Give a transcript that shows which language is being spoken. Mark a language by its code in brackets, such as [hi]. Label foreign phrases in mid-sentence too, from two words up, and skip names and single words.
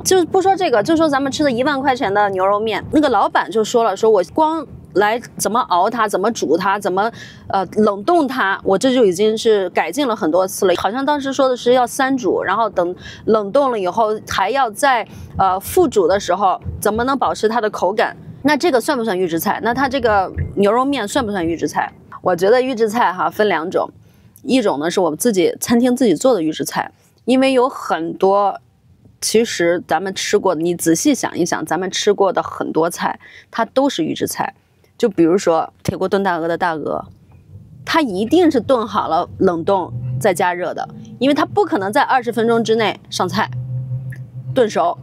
[zh] 就不說這個，就說咱們吃的1萬塊錢的牛肉麵，那個老闆就說了，說我光來怎麼熬它，怎麼煮它，怎麼冷凍它，我這就已經是改進了很多次了。好像當時說的是要3煮，然後等冷凍了以後還要在復煮的時候怎麼能保持它的口感。那這個算不算預制菜？那它這個牛肉麵算不算預制菜？我覺得預制菜分2種，一種呢是我們自己餐廳自己做的預制菜，因為有很多其實咱們吃過的，你仔細想一想，咱們吃過的很多菜它都是預制菜。就比如說鐵鍋燉大鵝的大鵝，它一定是燉好了冷凍再加熱的，因為它不可能在20分鐘之內上菜燉熟。